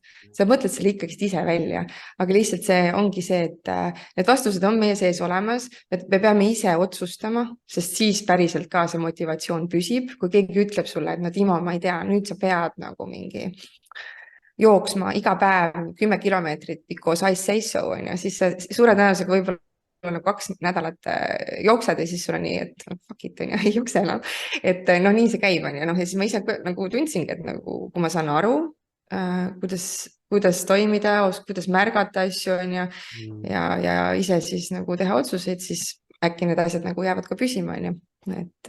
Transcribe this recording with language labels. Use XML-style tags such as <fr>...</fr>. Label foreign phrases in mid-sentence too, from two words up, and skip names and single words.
<et>Sa mõtled selle ikkagi ise välja, aga lihtsalt see ongi see, et need vastused on meie sees olemas, et me peame ise otsustama, sest siis päriselt ka see motivatsioon püsib, kui keegi ütleb sulle, et Timo, ma ei tea, nüüd sa pead nagu mingi jooksma iga päev 10 kilomeetrit</et> <en>because I say so,</en> <et>on ju, siis suure tõenäosusega võib-olla nagu 2 nädalat jooksed ja siis sul on nii, et</et> <en>fuck it,</en> <et>on ju, ei jookse enam. Et noh, nii see käib, on ju, noh, ja siis ma ise nagu tundsingi, et nagu, kui ma saan aru, kuidas toimida, kuidas märgata asju, on ju, ja ise siis nagu teha otsuseid, siis äkki need asjad nagu jäävad ka püsima, on ju, et</et>